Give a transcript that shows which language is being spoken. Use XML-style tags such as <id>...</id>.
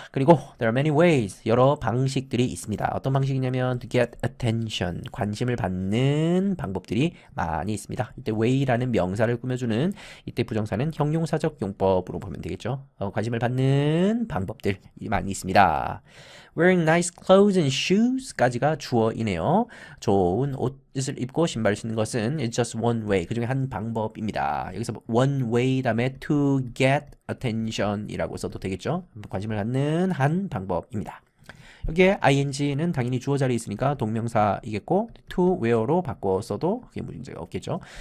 <ko>그리고</ko> <en>there are many ways,</en> <ko>여러 방식들이 있습니다. 어떤 방식이냐면</ko> <en>to get attention,</en> <ko>관심을 받는 방법들이 많이 있습니다. 이때 way라는 명사를 꾸며주는 이때 부정사는 형용사적 용법으로 보면 되겠죠. 관심을 받는 방법들이 많이 있습니다.</ko> <en>Wearing nice clothes and shoes</en> <ko>까지가 주어이네요. 좋은 옷을 입고 신발을 신는 것은</ko> <en>it's just one way,</en> <ko>그 중에 한 방법입니다. 여기서 one way 다음에</ko> <en>to get attention</en> <ko>이라고 써도 되겠죠. 관심을 갖는 한 방법입니다. 여기에 ing는 당연히 주어 자리에 있으니까 동명사이겠고 to wear로 바꿔 써도 그게 문제가 없겠죠.</ko>